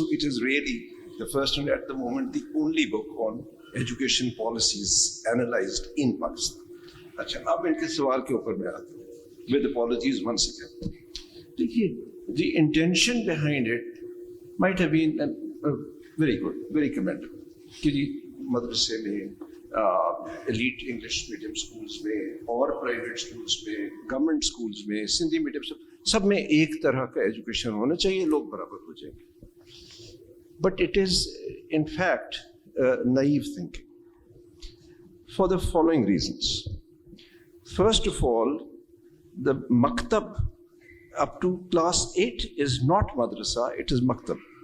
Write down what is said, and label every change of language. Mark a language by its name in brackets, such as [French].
[English] So it is really the first and at the moment the only book on education policies analyzed in Pakistan. [Hindi] अच्छा, अब इनके सवाल के ऊपर मैं आता हूँ. [English] With apologies once again. [Hindi] देखिए, [English] the intention behind it might have been very good, very commendable. [Hindi] कि जी मदरसे में, [English] elite English medium schools [Hindi] में, और private schools में, government schools में, Sindhi medium सब में एक तरह का education होना चाहिए, लोग बराबर हो जाएंगे. [English] But it is, in fact, naive thinking for the following reasons. First of all, the maktab up to class 8 is not madrasa, it is maktab.